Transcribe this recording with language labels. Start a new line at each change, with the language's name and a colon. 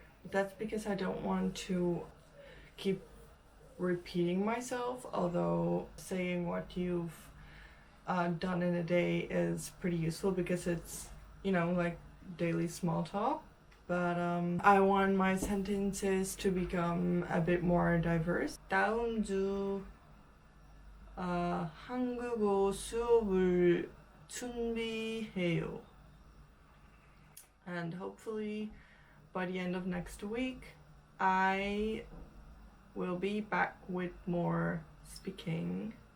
English: That's because I don't want to keep repeating myself, although saying what you've done in a day is pretty useful because it's, like daily small talk. But I want my sentences to become a bit more diverse.
Korean: 다음 주 한국어 수업을 준비해요.
English: And hopefully by the end of next week, I will be back with more speaking.